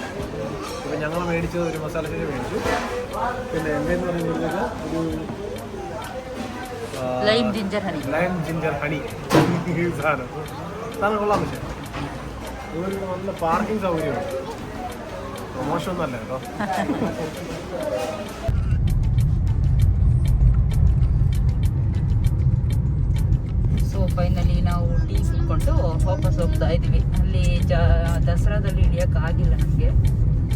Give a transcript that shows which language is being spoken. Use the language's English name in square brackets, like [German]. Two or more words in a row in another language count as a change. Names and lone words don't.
[Malayalam] ഇപ്പം ഞങ്ങൾ മേടിച്ചത് ഒരു മസാല ചായ മേടിച്ചു. പിന്നെ എന്തെന്ന് പറയുന്നത് ഒരു [English] lime ginger honey [Malayalam] സാധനം കൊള്ളാൻ പറ്റും. ഇതൊരു നല്ല പാർക്കിംഗ് സൗകര്യമുണ്ട്. മോശമൊന്നുമല്ല കേട്ടോ. [English] so finally [Kannada] ನಾವು ಟೀ ಕುಡ್ಕೊಂಡು ವಾಪಸ್ ಹೋಗ್ತಾ ಇದ್ವಿ. ಅಲ್ಲಿ ದಸರಾದಲ್ಲಿ ಹಿಡಿಯೋಕ್ಕಾಗಿಲ್ಲ ನಮಗೆ.